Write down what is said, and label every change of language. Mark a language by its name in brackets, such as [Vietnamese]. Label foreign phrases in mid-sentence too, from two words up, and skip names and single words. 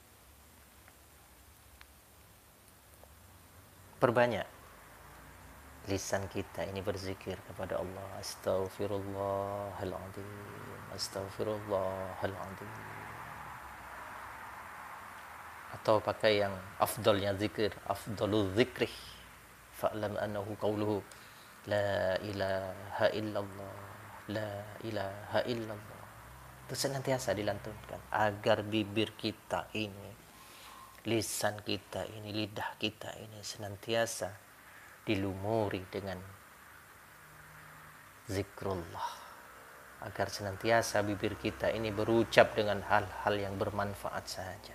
[Indonesian] Perbanyak lisan kita ini berzikir kepada Allah. [Arabic] أستغفر الله العظيم، أستغفر الله العظيم. [Indonesian] Atau pakai yang afdalnya zikir, [Arabic] أفضل الذكر فاعلم أنه قوله لا إله إلا الله، لا إله إلا الله. [Indonesian] Itu senantiasa dilantunkan agar bibir kita ini, lisan kita ini, lidah kita ini senantiasa dilumuri dengan zikrullah, agar senantiasa bibir kita ini berucap dengan hal-hal yang bermanfaat saja.